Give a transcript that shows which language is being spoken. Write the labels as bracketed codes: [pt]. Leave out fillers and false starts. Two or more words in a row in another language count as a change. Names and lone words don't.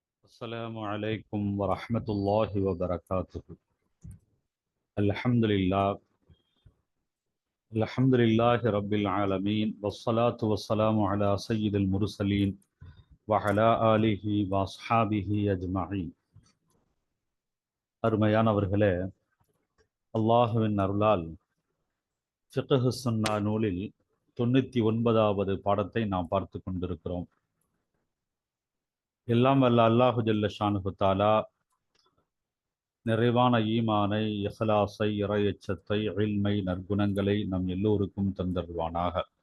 [ar] السلام عليكم ورحمة الله وبركاته. الحمد لله الحمد لله رب العالمين والصلاة والسلام على سيد المرسلين وعلى آله وأصحابه أجمعين. [ta] அருமையானவர்களே, அல்லாஹுவின் அருளால் [ar] فقه السنة [ta] நூலில் 99வது பாடத்தை நாம் பார்த்து கொண்டிருக்கிறோம். எல்லாம் வல்ல [ar] الله جل شأنه تعالى [ta] நிறைவான ஈமானை, இஹ்லாஸை, இறையச்சத்தை, இல்மை, நற்குணங்களை நம் எல்லோருக்கும் தந்தருவானாக.